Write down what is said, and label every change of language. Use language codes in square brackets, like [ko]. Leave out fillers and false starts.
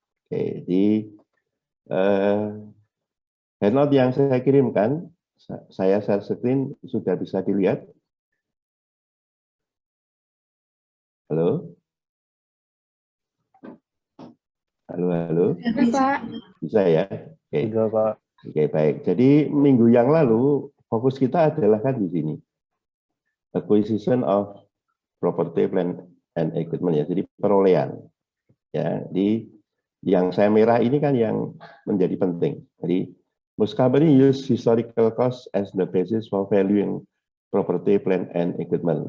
[id] Oke, jadi handout yang saya kirimkan, saya share screen, sudah bisa dilihat. Halo? Halo, halo? Bisa. Bisa ya? Oke. Bisa, Pak. Oke, baik. Jadi minggu yang lalu fokus kita adalah kan di sini. [en] Acquisition of property, plant and equipment ya. [id] Jadi perolehan. Ya, di yang saya merah ini kan yang menjadi penting. [en] Jadi most company use historical cost as the basis for valuing property, plant and equipment.